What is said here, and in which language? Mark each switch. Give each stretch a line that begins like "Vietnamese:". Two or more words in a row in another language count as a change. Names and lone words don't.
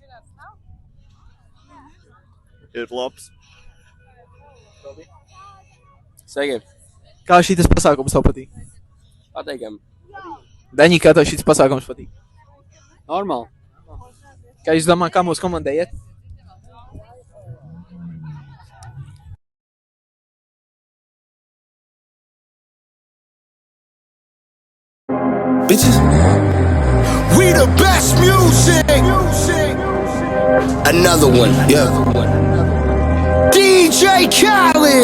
Latvian: Ir labs. Sveiki. Kā šīs pasākums tev patīk? Pateikam. Daņi, kā tev šīs pasākums patīk? Normāli. Kā jūs domājat, kā mūsu komandai iet?
English: Bitches, we the best music. Another one, yeah. DJ Khaled.